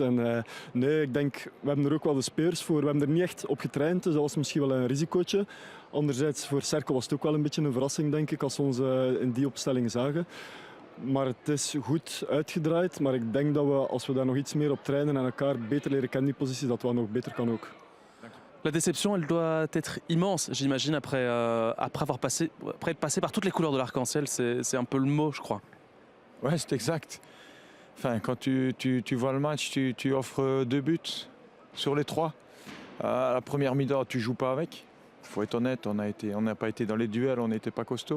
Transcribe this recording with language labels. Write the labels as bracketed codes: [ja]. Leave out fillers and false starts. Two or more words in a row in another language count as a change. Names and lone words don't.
[nl] En, nee, ik denk, we hebben er ook wel de speurs voor. We hebben er niet echt op getraind, dus dat was misschien wel een risicootje. Anderzijds, voor Cercle was het ook wel een beetje een verrassing, denk ik, als we ons in die opstelling zagen. Maar het is goed uitgedraaid. Maar ik denk dat we, als we daar nog iets meer op trainen en elkaar beter leren kennen, die positie, dat wel nog beter kan ook. [fr] La déception, elle doit être immense, j'imagine, après être passé par toutes les couleurs de l'arc-en-ciel. C'est un peu le mot, je crois. Ouais, c'est exact. Enfin, quand tu vois le match, tu offres 2 buts sur les 3. À la première mi-temps, tu joues pas avec. Il faut être honnête, on n'a pas été dans les duels, on n'était pas costaud.